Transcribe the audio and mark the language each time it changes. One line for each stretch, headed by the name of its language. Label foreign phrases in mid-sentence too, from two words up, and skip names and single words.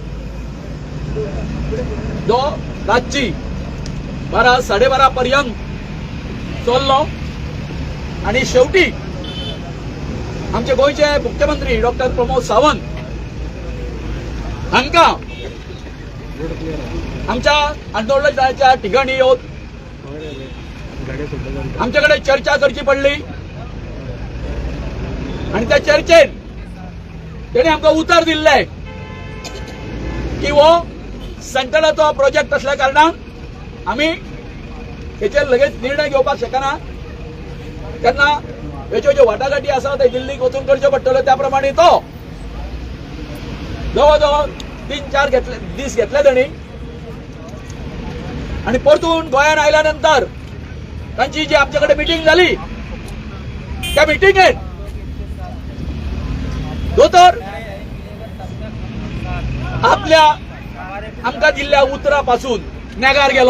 Konkani: जो रातची 12-12:30 पर्यंत चल्लो आणि शेवटी आमचे गोयचे मुख्यमंत्री डॉक्टर प्रमोद सावंत हांका आमच्या आंदोलनाच्या ठिकाणी येऊन आमच्याकडे चर्चा करची पडली आणि त्या चर्चेत त्याने आमका उतर दिल्ले की वो सेंटराचो प्रोजेक्ट असल्या कारणान आम्ही हेचेर लगेच निर्णय घेवपाक शकना, तेन्ना ह्याच्यो ज्यो वाटाघाटी आसा ते दिल्लीक वचून करच्यो पडटल्यो. त्या प्रमाणे तो जवळ जवळ 3-4 दीस घेतले ताणी आणि परतून गोंयान आयल्यानंतर तांची जी आमच्याकडे मिटिंग झाली, त्या मिटिंगेत दोतोर आपल्या आमकां दिल्ल्या उतरापासून नेगार गेलो.